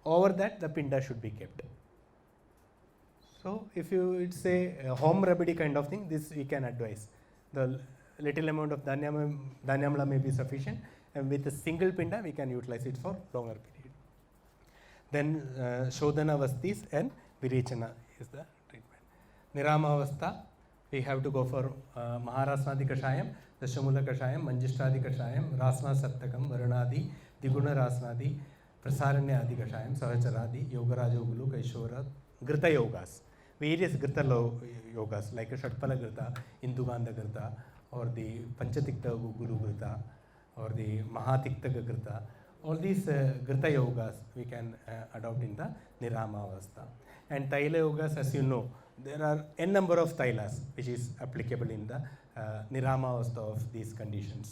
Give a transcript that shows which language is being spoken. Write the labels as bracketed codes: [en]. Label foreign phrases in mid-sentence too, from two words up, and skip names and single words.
[en] over that the pinda should be kept. So if it's a home remedy kind of thing, this we can advise. The little amount of dhanyamla may be sufficient, and with a single pinda we can utilize it for longer period. Then Shodhana Vastis and Virechana is the treatment. Nirama Avastha, we have to go for Maharasnadi Kashayam, Dashamula Kashayam, Manjishtadi Kashayam, Rasna Saptakam, Varunadi, Diguna Rasnadi, Prasaranya Adi Kashayam, Sahacharadi, Yogaraja Ugulu, Kaishora, Grita Yogas. Various Grita yogas like a Shatpala Grita, Induganda Grita, or the Panchatikta Guru Grita, or the Mahatiktaka Grita. All these Grita yogas we can adopt in the Nirama Avastha. And Taila yogas, as you know, there are n number of Tailas which is applicable in the Nirama Avastha of these conditions.